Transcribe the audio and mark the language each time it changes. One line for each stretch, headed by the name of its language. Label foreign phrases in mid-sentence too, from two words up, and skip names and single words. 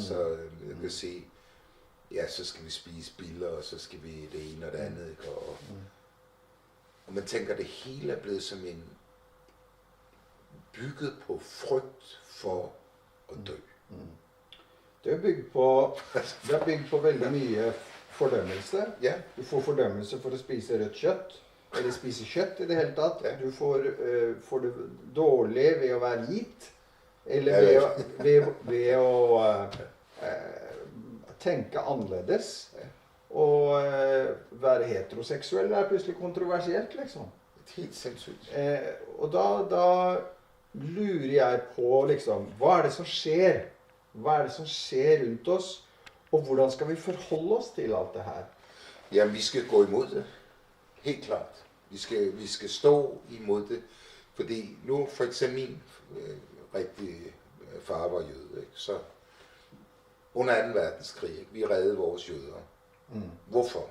Danish: Så jeg kan se, ja, så skal vi spise biller, og så skal vi det ene og det andet. Ikke? Og man tænker, det hele er blevet som en bygget på frygt for at dø.
Norwegian: Det er bygget på veldig mye fordømmelse. Ja. Du får fordømmelse for å spise rødt kjøtt, eller spise kjøtt i det hele tatt. Ja. Du får det dårlig ved å være hvit, eller ved å tenke annerledes. Og være heteroseksuell er plutselig kontroversielt, liksom. Helt sinnssykt. Og da lurer jeg på, liksom, hva er det som skjer? Hva er det som skjer rundt oss? Og hvordan skal vi forholde oss til alt det her?
Danish: Jamen, vi skal gå imod det. Helt klart. Vi skal stå imod det. Fordi nu, for eksempel min rigtige far var jøde, ikke? Så under 2. verdenskrig, ikke? Vi reddede vores jøder. Hvorfor?